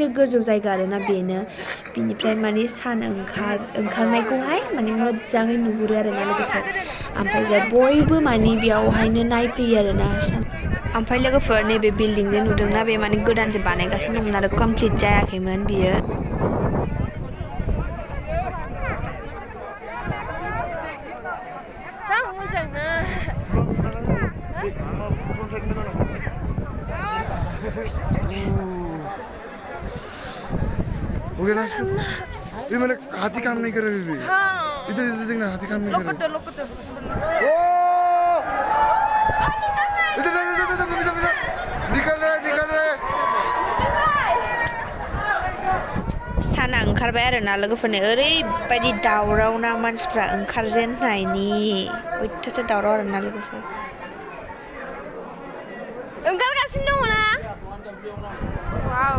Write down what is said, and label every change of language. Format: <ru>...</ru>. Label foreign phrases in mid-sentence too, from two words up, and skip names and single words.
<brx>गोजौ जायगा आरोना बेनो बिनिफ्राय माने सान ओंखारनायखौहाय माने मोजाङै नुहुरो आरोना लोगोफोर ओमफ्राय बयबो माने बेयावहायनो नायफैयो आरोना ओमफ्राय लोगोफोर नैबे बिल्डिं जे नुदोंना बे माने गोदानसो बानायगासिनो दंमोन आरो कमप्लिट जायाखैमोन बियो जा मोजांना</brx> <hi>ये मैंने हाथी काम नहीं कर रही थी इधर देखना हाथी काम नहीं कर रही निकल रहे</hi> <brx>साना ओंखारबाय आरोना लोगोफोरनो ओरैबायदि दावराव ना मानसिफ्रा ओंखारजेननायनि अयथासार दावराव आरोना लोगोफोर ओंखारगासिनो दङ ना वाव</brx>